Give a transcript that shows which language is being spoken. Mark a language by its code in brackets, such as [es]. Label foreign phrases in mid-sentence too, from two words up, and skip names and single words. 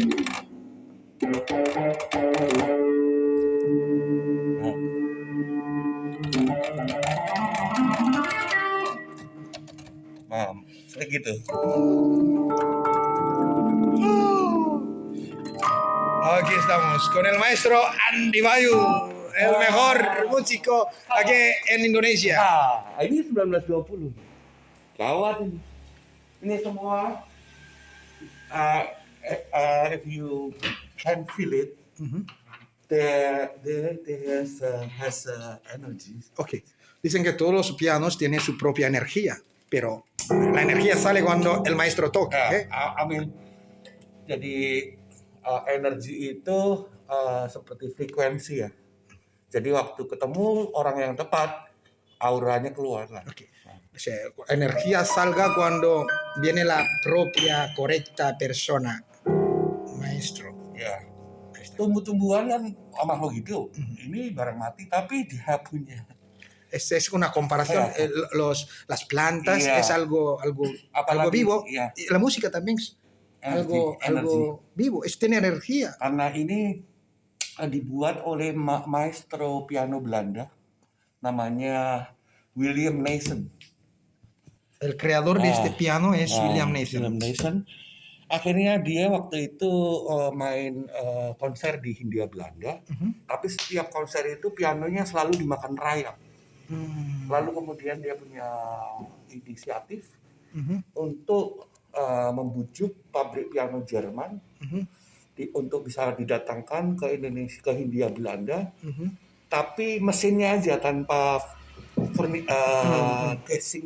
[id] Nah, kayak gitu. [es] Aquí estamos con el maestro Andi Bayu, el mejor músico aquí en Indonesia. [id] Ini 1920. Gawat ini. Ini semua [en] if you can feel it, there has energy. [es] Ok, dicen que todos los pianos tienen su propia energía, pero la energía sale cuando el maestro toca. [id] Amin. Jadi energi itu seperti frekuensi ya. Jadi waktu ketemu orang yang tepat, auranya keluar lah. [en] Okay. [es] O sea, energía salga cuando viene la propia correcta persona, maestro. [id] Ya. Tumbuh-tumbuhan kan makhluk hidup. Ini barang mati, tapi dia punya. [es] Es una comparación. Las plantas es algo vivo. [id] Ya. [es] Y la música también es algo vivo. Es tiene energía. [id] Karena ini dibuat oleh maestro piano Belanda, namanya William Nason. [es] El creador de este piano es William Nason. [id] Akhirnya dia waktu itu main konser di Hindia Belanda, tapi setiap konser itu pianonya selalu dimakan rayap. Lalu kemudian dia punya inisiatif untuk membujuk pabrik piano Jerman untuk bisa didatangkan ke Indonesia, ke Hindia Belanda, tapi mesinnya aja tanpa casing.